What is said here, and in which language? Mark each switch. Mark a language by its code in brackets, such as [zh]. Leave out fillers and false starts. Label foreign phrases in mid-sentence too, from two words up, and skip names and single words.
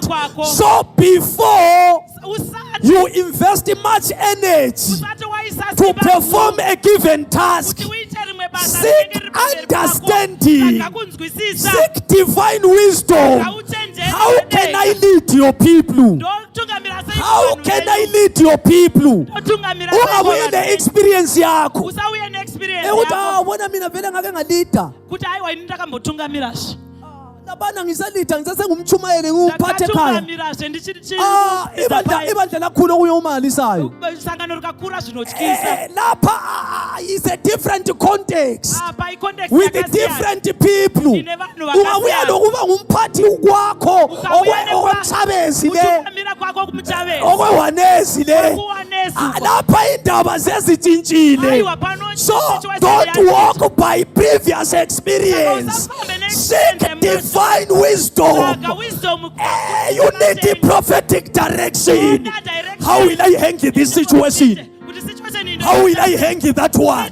[en] So before you invest much energy to perform a given task, seek understanding, seek divine wisdom. How can I lead your people? How can I lead your people? [nd] Ungabuye ne experience yakho. Wona mina vele ngake ngalida. [sn] Kuti hayiwa ini ndakambotungamira zve. [nd] Labana ngisalida ngisasengumchumayele nguphathe ekhaya. Ibandla lakhulu okuyomalisayo. [sn] Isangano likakura zvinotyisa. [en] Lapha is a different context Context with the different people. [nd] Ungabuya lokuba ngumphathi kwakho okwemthabezi le. [sn] Kutungamira kwako kumthabezi. [nd] Okwewanezi le. Lapha indaba sezitshintshile. [en] So don't walk by previous experience. Seek divine wisdom. You need the prophetic direction. How will I handle this situation? How will I handle that one?